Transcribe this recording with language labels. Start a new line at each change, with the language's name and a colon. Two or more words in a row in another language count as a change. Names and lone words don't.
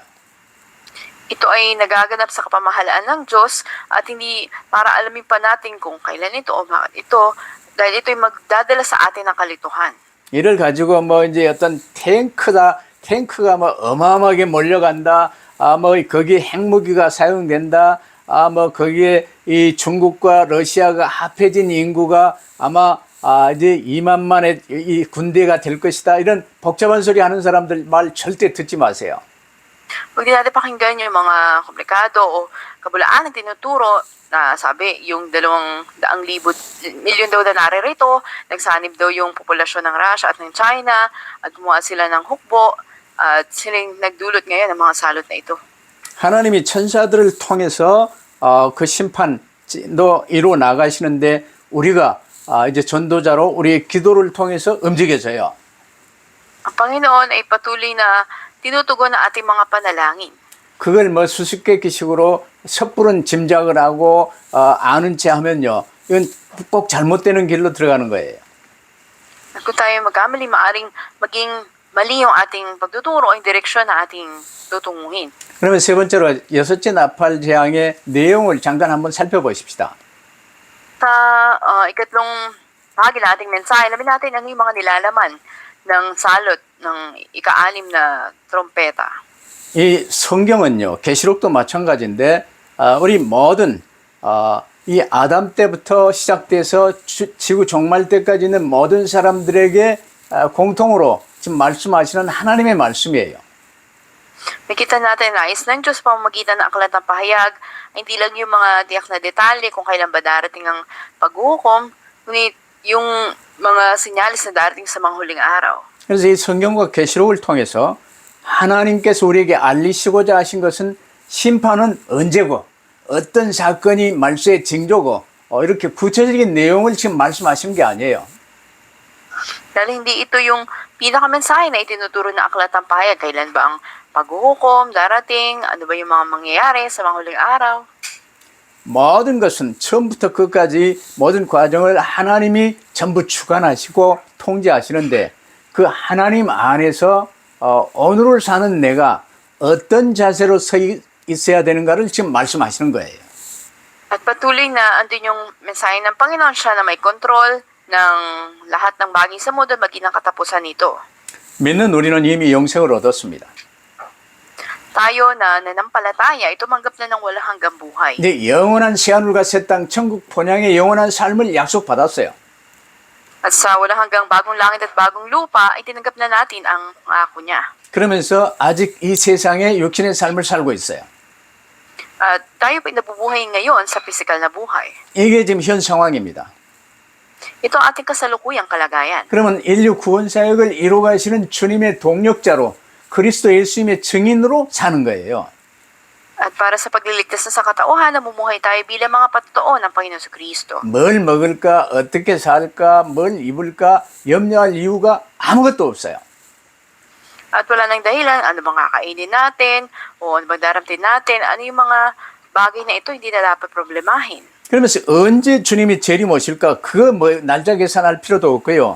Filipino: Ito ay nagaganap sa kapamahalaan ng Diyos at hindi para alamin pa natin kung kailan ito o bakit ito dahil ito ay magdadala sa atin ng kalituhan.
Korean: 이를 가지고 뭐 이제 어떤 탱크가 뭐 어마어마하게 몰려간다. 뭐 거기에 핵무기가 사용된다. 뭐 거기에 이 중국과 러시아가 합해진 인구가 아마 이제 2만만의 이 군대가 될 것이다. 이런 복잡한 소리 하는 사람들 말 절대 듣지 마세요.
Filipino: Huwag natin pakinggan yung mga komplikado o kabulaan ng tinuturo na sabi yung 200 milyon daw na naririto, nagsanib daw yung populasyon ng Russia at ng China at gumawa sila ng hukbo at silang nagdulot ngayon ng mga salot na ito.
Korean: 하나님이 천사들을 통해서 그 심판도 이루어 나가시는데 우리가 이제 전도자로 우리의 기도를 통해서 움직여져요.
Filipino: Ang Panginoon ay patuloy na tinutugon ang ating mga panalangin.
Korean: 그걸 뭐 수수께끼식으로 섣부른 짐작을 하고 아는 체 하면요. 이건 꼭 잘못되는 길로 들어가는 거예요.
Filipino: At kung tayo magkamali, maaring maging mali yung ating pagtuturo o yung direksyon na ating tutunguhin.
Korean: 그러면 세 번째로 여섯째 나팔 재앙의 내용을 잠깐 한번 살펴보십시다.
Filipino: Sa ikatlong bahagi na ating mensahe, alamin natin ang yung mga nilalaman ng salot ng ika-anim na trompeta.
Korean: 이 성경은요, 계시록도 마찬가지인데 우리 모든 이 아담 때부터 시작돼서 지구 종말 때까지 있는 모든 사람들에게 공통으로 지금 말씀하시는 하나님의 말씀이에요.
Filipino: Nakita natin na nais ng Diyos pamamagitan ng aklat ng pahayag, ay hindi lang yung mga tiyak na detalye kung kailan ba darating ang paghukom, ngunit yung mga sinyalis na darating sa mga huling araw.
Korean: 그래서 이 성경과 계시록을 통해서 하나님께서 우리에게 알리시고자 하신 것은 심판은 언제고 어떤 사건이 말세의 징조고 이렇게 구체적인 내용을 지금 말씀하신 게 아니에요.
Filipino: Dahil hindi ito yung pinakamensahe na itinuturo ng aklat ng pahayag, kailan ba ang paghukom darating, ano ba yung mga mangyayari sa mga huling araw.
Korean: 모든 것은 처음부터 끝까지 모든 과정을 하나님이 전부 주관하시고 통제하시는데 그 하나님 안에서 오늘을 사는 내가 어떤 자세로 서 있어야 되는가를 지금 말씀하시는 거예요.
Filipino: At patuloy na andun yung mensahe ng Panginoon, siya na may kontrol ng lahat ng bagay sa mundo, maging ang katapusan nito.
Korean: 믿는 우리는 이미 영생을 얻었습니다.
Filipino: Tayo na nanampalataya, ay tumanggap na ng walang hanggang buhay.
Korean: 이제 영원한 새하늘과 새 땅, 천국 본향의 영원한 삶을 약속받았어요.
Filipino: At sa walang hanggang bagong langit at bagong lupa, ay tinanggap na natin ang ako niya.
Korean: 그러면서 아직 이 세상에 육신의 삶을 살고 있어요.
Filipino: At tayo pa nabubuhay ngayon sa physical na buhay.
Korean: 이게 지금 현 상황입니다.
Filipino: Ito ang ating kasalukuyang kalagayan.
Korean: 그러면 인류 구원 사역을 이루가시는 주님의 동력자로 그리스도 예수님의 증인으로 사는 거예요.
Filipino: At para sa pagliligtas na sa katauhan, namumuhay tayo bilang mga patotoo ng Panginoon sa Kristo.
Korean: 뭘 먹을까, 어떻게 살까, 뭘 입을까 염려할 이유가 아무것도 없어요.
Filipino: At wala nang dahilan, ano bang kakainin natin, o ano bang daramtin natin, ano yung mga bagay na ito hindi na dapat problemahin.
Korean: 그러면서 언제 주님이 재림 오실까? 그거 뭐 날짜 계산할 필요도 없고요.